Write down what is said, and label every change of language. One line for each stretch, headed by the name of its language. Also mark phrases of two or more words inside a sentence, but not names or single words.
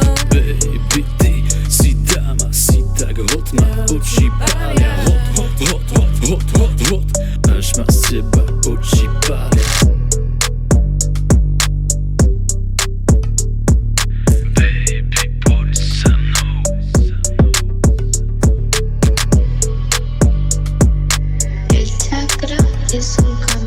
Slovak: Baby, ty si dáma, si tak hot, ma oči pália.
English: Hot, hot, hot, hot, hot, hot,
Slovak: až ma z teba oči pália. Baby, poď za mnou.
Spanish: El chakra es un